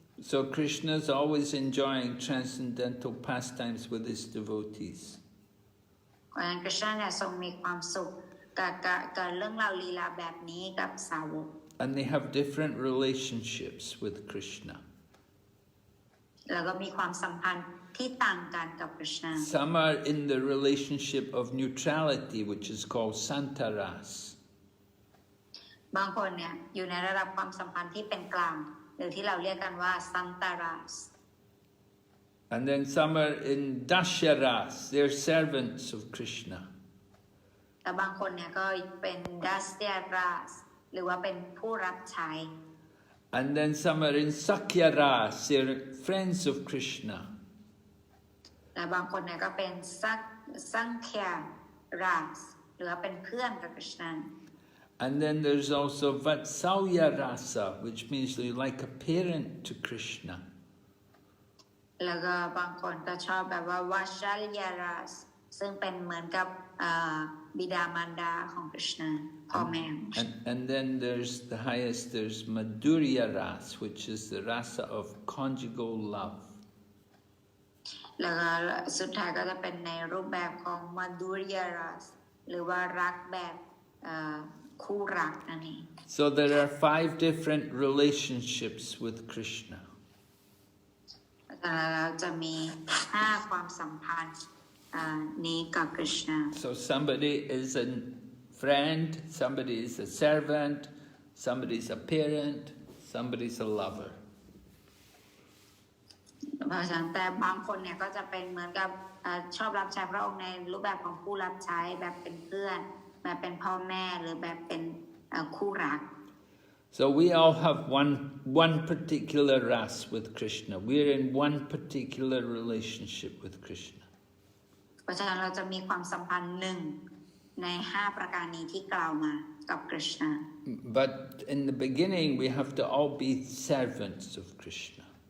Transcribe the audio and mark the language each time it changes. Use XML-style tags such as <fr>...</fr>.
<en>So Krishna is always enjoying transcendental pastimes with his devotees.</en> <th>เพราะฉะนั้นกฤษณาเนี่ยทรงมีความสุขกับเรื่องราวลีลาแบบนี้กับสาวก</th> <en>And they have different relationships with Krishna.</en> <th>แล้วก็มีความสัมพันธ์ที่ต่างกันกับกฤษณา</th> <en>Some are in the relationship of neutrality, which is called santaras.</en> <th>บางคนเนี่ยอยู่ในระดับความสัมพันธ์ที่เป็นกลางหรือที่เราเรียกกันว่าซันตารัส</th> <en>And then some are in dasharas, they're servants of Krishna.</en> <th>แต่บางคนเนี่ยก็เป็นดัสเตียรัสหรือว่าเป็นผู้รับใช้</th> <en>And then some are in sakyaras, they're friends of Krishna.</en> <th>และบางคนเนี่ยก็เป็นสังเคียรัสหรือว่าเป็นเพื่อนกับกฤษณา</th> <en>And then there's also vatsalya rasa, which means they're like a parent to Krishna.</en> <th>แล้วก็บางคนก็ชอบแบบว่าวาชัลยารัสซึ่งเป็นเหมือนกับบิดามารดาของกฤษณาพ่อแม่</th> <en>And then there's the highest, there's madhurya ras, which is the rasa of conjugal love.</en> <th>แล้วก็สุดท้ายก็จะเป็นในรูปแบบของมาดูริยารัสหรือว่ารักแบบคู่รักนั่นเอง</th> <en>So there are 5 different relationships with Krishna.</en> <th>เราจะมี5ความสัมพันธ์นี้กับกฤษณา</th> <en>So somebody is a friend, somebody is a servant, somebody is a parent, somebody is a lover.</en> <th>เพราะฉะนั้นแต่บางคนเนี่ยก็จะเป็นเหมือนกับชอบรับใช้พระองค์ในรูปแบบของผู้รับใช้แบบเป็นเพื่อนแบบเป็นพ่อแม่หรือแบบเป็นคู่รัก</th> <en>So we all have one particular ras with Krishna. We're in one particular relationship with Krishna.</en> <th>เพราะฉะนั้นเราจะมีความสัมพันธ์หนึ่งใน5ประการนี้ที่กล่าวมากับกฤษณา</th> <en>But in the beginning we have to all be servants of Krishna.</en>